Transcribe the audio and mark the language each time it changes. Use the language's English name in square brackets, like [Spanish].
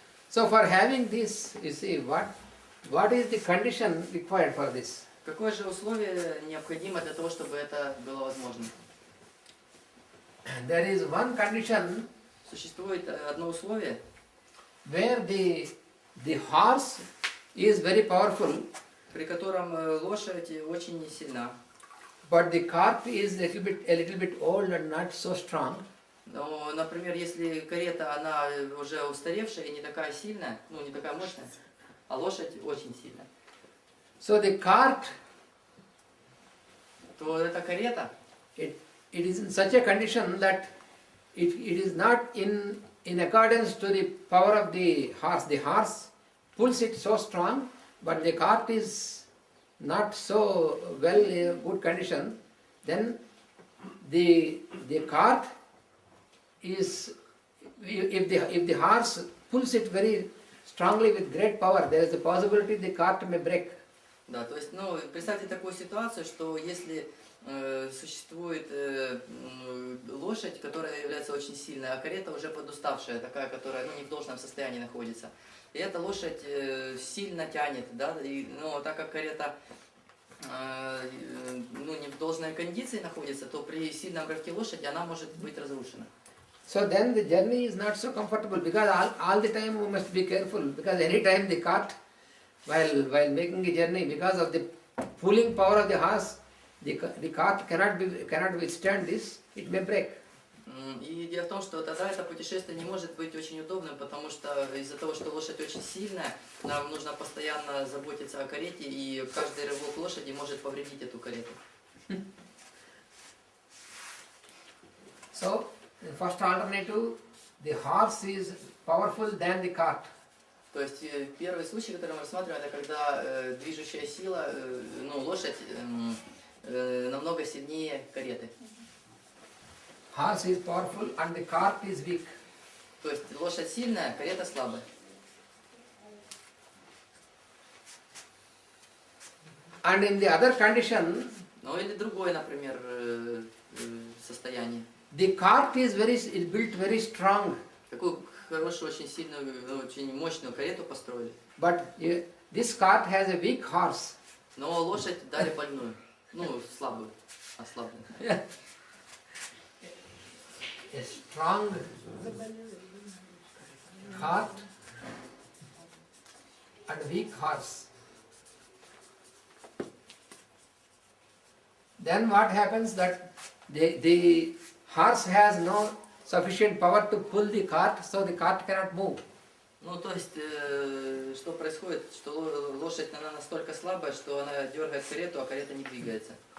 [English] So for having this, you see, what is the condition required for this? [Russian] Какое же условие необходимо для того, чтобы это было возможно? [English] There is one condition [Russian] Существует одно условие, [English] where the horse is very powerful, [Russian] при котором лошадь очень сильна, [English] but the cart is a little bit old and not so strong. [Russian] но, например, если карета, она уже устаревшая и не такая сильная, не такая мощная, а лошадь очень сильная, [English] So the cart, [Russian] то эта карета, [English] it is in such a condition that it is not in accordance to the power of the horse. The horse pulls it so strong, but the cart is not so well in a good condition. Then the cart is, if the horse pulls it very strongly with great power, there is a possibility the cart may break. [Russian] да, то есть, представьте такую ситуацию, что если существует лошадь, которая является очень сильной, а карета уже подуставшая, такая, которая не в должном состоянии находится. И эта лошадь сильно тянет, да, но так как карета не в должной кондиции находится, то при сильном рывке лошади она может быть разрушена. [English] So then the journey is not so comfortable, because all the time we must be careful, because any time the cart, while making a journey, because of the pulling power of the horse, the cart cannot withstand this, it may break. [Russian] И дело в том, что тогда это путешествие не может быть очень удобным, потому что из-за того, что лошадь очень сильная, нам нужно постоянно заботиться о карете, и каждый рывок лошади может повредить эту карету. [English] So, the first alternative, the horse is powerful than the cart. [Russian] То есть первый случай, который мы рассматриваем, это когда движущая сила, лошадь намного сильнее кареты. [English] Horse is powerful and the cart is weak. [Russian] То есть лошадь сильная, карета слабая. [English] And in the other condition, [Russian] Ну или другое, например, состояние. [English] the cart is built very strong, [Russian] Такую хорошую, очень сильную, очень мощную карету построили. [English] but this cart has a weak horse. [Russian] Но лошадь дали больную, слабую, ослабленную. [English] A strong cart and weak horse. Then what happens that the horse has no sufficient power to pull the cart, so the cart cannot move. [Russian] То есть, что происходит, что лошадь, она настолько слабая, что она дергает карету, а карета не двигается.